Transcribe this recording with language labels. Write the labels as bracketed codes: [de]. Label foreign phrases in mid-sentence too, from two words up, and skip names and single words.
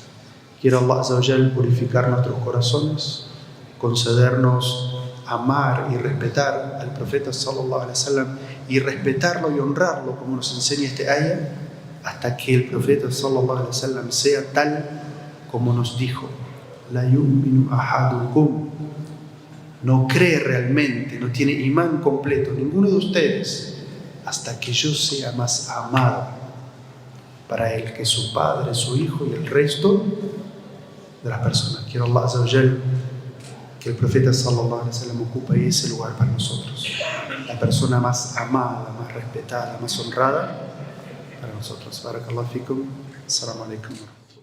[es] Quiero Allah [ar] عز وجل [es] purificar nuestros corazones, concedernos amar y respetar al profeta [ar] صلى الله عليه وسلم [es] y respetarlo y honrarlo como nos enseña este ayah, hasta que el profeta [ar] صلى الله عليه وسلم [es] sea tal como nos dijo: [ar] لا يؤمن أحدكم, [es] no cree realmente, no tiene imán completo ninguno de ustedes hasta que yo sea más amado para él que su padre, su hijo y el resto de las personas. Quiero Allah [ar] عز وجل [es] que el profeta [ar] صلى الله عليه وسلم [es] ocupe ese lugar para nosotros, la persona más amada, más respetada, más honrada para nosotros. [ar] بارك الله فيكم. السلام عليكم.